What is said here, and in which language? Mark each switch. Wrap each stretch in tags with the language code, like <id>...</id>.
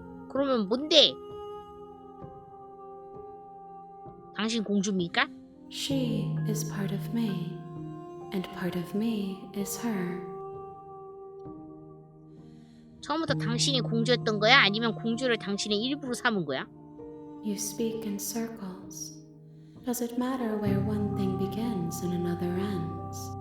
<ko>그러면 뭔데? 당신 공주입니까?</ko> <en>She is part of me, and part of me is her.</en> <ko>처음부터 당신이 공주였던 거야? 아니면 공주를 당신의 일부로 삼은 거야?</ko> <en>You speak in circles. Does it matter where one thing begins and another ends?</en>